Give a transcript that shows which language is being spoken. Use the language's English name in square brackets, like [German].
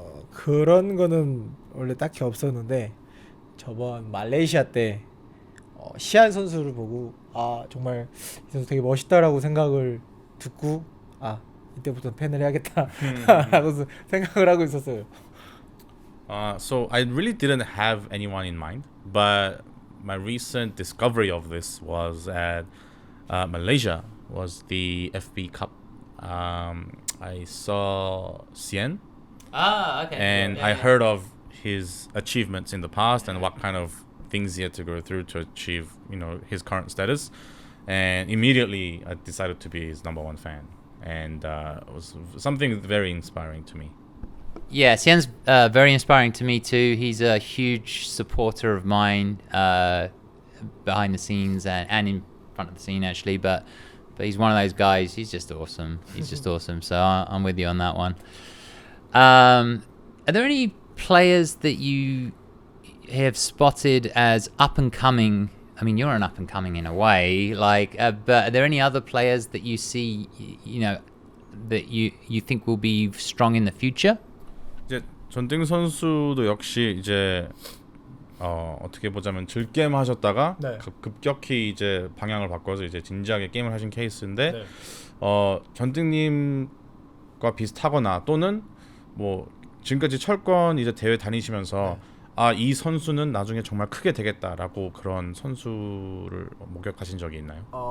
[Korean] 그런 거는 원래 딱히 없었는데 저번 말레이시아 때 시안 선수를 보고 정말 이 선수 되게 멋있다라고 생각을 듣고 이때부터 팬을 해야겠다 라고 생각을 하고 있었어요. [English] So I really didn't have anyone in mind, but my recent discovery of this was at Malaysia was the FB Cup. I saw Sien, Okay. and I heard of his achievements in the past and what kind of things he had to go through to achieve, his current status. And immediately I decided to be his number one fan, and it was something very inspiring to me. Yeah, Sien's very inspiring to me too. He's a huge supporter of mine behind the scenes and in front of the scene actually. But he's one of those guys. He's just awesome. He's just awesome. So I'm with you on that one. Are there any players that you have spotted as up and coming? I mean, you're an up and coming in a way. But are there any other players that you see, that you think will be strong in the future? [Korean] 이제 전띵 선수도 역시 이제 어떻게 보자면 즐겜 하셨다가 네. 급격히 이제 방향을 바꿔서 이제 진지하게 게임을 하신 케이스인데 네. 전띵님과 비슷하거나 또는 뭐 지금까지 철권 이제 대회 다니시면서 이 선수는 나중에 정말 크게 되겠다라고 그런 선수를 목격하신 적이 있나요?